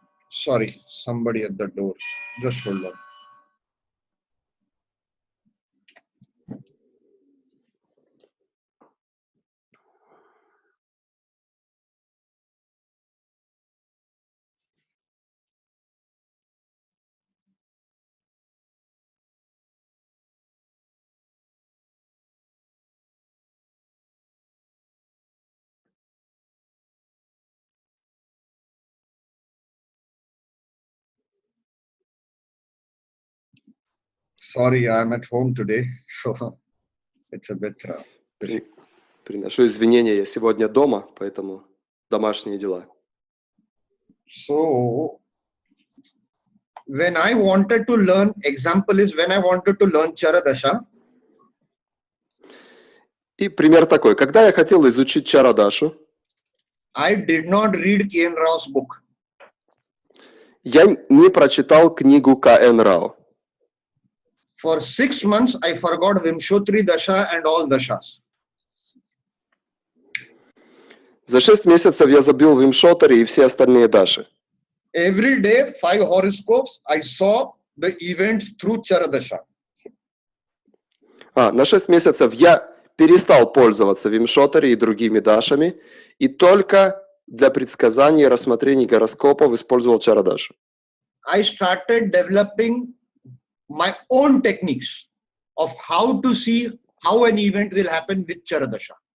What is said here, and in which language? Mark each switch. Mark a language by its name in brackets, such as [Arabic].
[English] Sorry, somebody at the door. Just hold on. Sorry, I'm at home today, so it's a bit busy. [Russian] Приношу извинения, я сегодня дома, поэтому домашние дела. [English] So, when I wanted to learn, example is when I wanted to learn Charadasha. [Russian] И пример такой. Когда я хотел изучить Чарадашу, [English] I did not read K.N. Rao's book. [Russian] я не прочитал книгу К.Н. Рао. [English] For 6 months, I forgot Vimshotri Dasha and all Dashas. [Russian] За 6 месяцев я забил Вимшотари и все остальные Даши. [English] Every day, 5 horoscopes, I saw the events through Charadasha. [Russian] На 6 месяцев я перестал пользоваться Вимшотари и другими Дашами, и только для предсказаний и рассмотрений гороскопов использовал Чарадашу. [English] I started developing my own techniques of how to see how an event will happen with Charadasha.